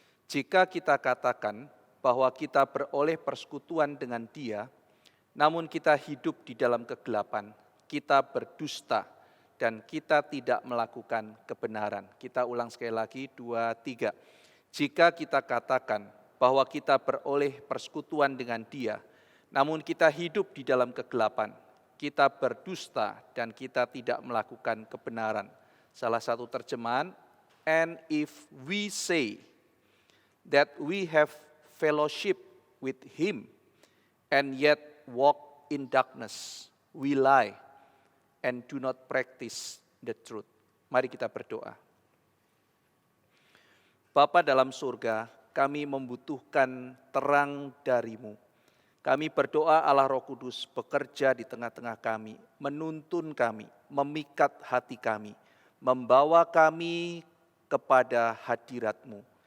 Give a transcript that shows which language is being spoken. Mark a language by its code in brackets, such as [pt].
[id] Jika kita katakan bahwa kita beroleh persekutuan dengan Dia, namun kita hidup di dalam kegelapan, kita berdusta, dan kita tidak melakukan kebenaran. Kita ulang sekali lagi, 2, 3. Jika kita katakan bahwa kita beroleh persekutuan dengan Dia, namun kita hidup di dalam kegelapan, kita berdusta, dan kita tidak melakukan kebenaran. Salah satu terjemahan, [en] and if we say that we have fellowship with Him, and yet walk in darkness, we lie and do not practice the truth. [id] Mari kita berdoa. Bapa dalam surga, kami membutuhkan terang dari-Mu. Kami berdoa Allah Roh Kudus bekerja di tengah-tengah kami, menuntun kami, memikat hati kami, membawa kami kepada hadirat-Mu.